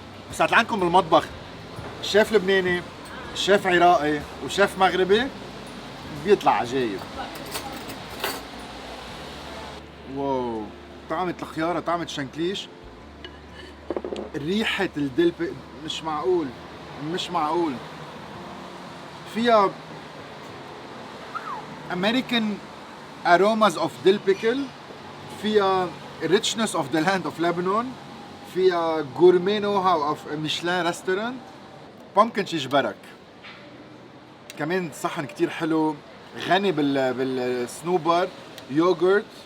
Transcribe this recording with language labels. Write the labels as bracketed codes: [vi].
[ar] بس عندكم بالمطبخ شيف لبناني، شيف عراقي وشيف مغربي بيطلع عجايب. واو، طعمة الخيارة، طعمة شنكليش، ريحة الدل مش معقول. فيها [en] American aromas of dill pickle، فيها richness of the land of Lebanon، فيها gourmet know-how of Michelin restaurant. [ar] pumpkin شيش برك، كمان صحن كتير حلو، غني بالسنوبر، يوغورت.